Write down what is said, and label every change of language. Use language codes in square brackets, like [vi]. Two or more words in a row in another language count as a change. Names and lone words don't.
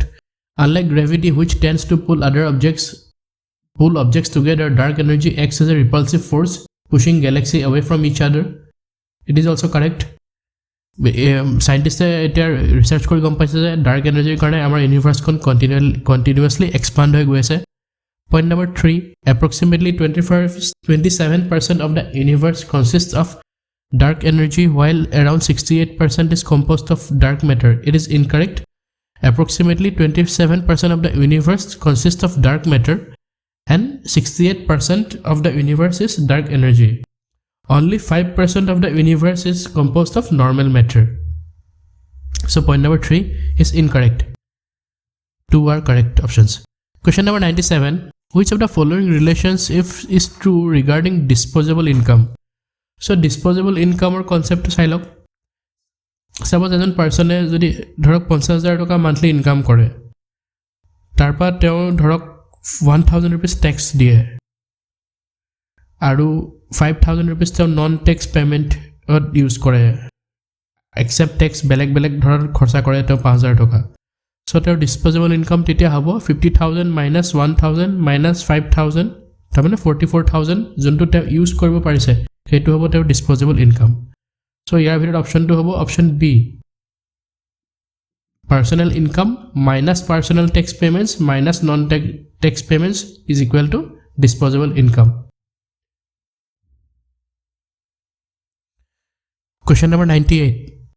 [en] Unlike gravity, which tends to pull objects together, dark energy acts as a repulsive force, pushing galaxies away from each other. It is also correct. Scientists research [as] কৰি গম পাইছে যে [en] dark energy [as] কাৰণে আমাৰ universe কোন [en] continuously expand [as] হৈ গৈ আছে. [en] Point number 3. Approximately 27% of the universe consists of dark energy, while around 68% is composed of dark matter. It is incorrect. Approximately 27% of the universe consists of dark matter and 68% of the universe is dark energy. Only 5% of the universe is composed of normal matter. So point number 3 is incorrect. 2 are correct options. Question number 97. Which of the following relations is true regarding disposable income? So disposable income [as] or concept to silok. Suppose এজন পাৰ্সনে যদি ধৰক 50000 টকা [en] monthly income [as] কৰে তাৰপা তেওঁ ধৰক 1000 [en] rupees tax [as] দিয়ে আৰু 5000 rupees তেওঁ [en] non tax payment use [as] কৰে [en] except tax [as] বেলেগ বেলেগ ধৰণৰ খৰচা কৰে তেওঁ 5000 টকা সো তেওঁৰ [en] disposable income [as] তেতিয়া হ'ব [en] 50000 minus 1000 minus 5000 [as] তাৰমানে 44000 যোনটো তেওঁ ইউজ কৰিব পাৰিছে সেইটো হ'ব তেওঁৰ [en] disposable income So here we option 2 [as] hobo [en] option B. Personal income minus personal tax payments minus non-tax payments is equal to disposable income. Question number 98.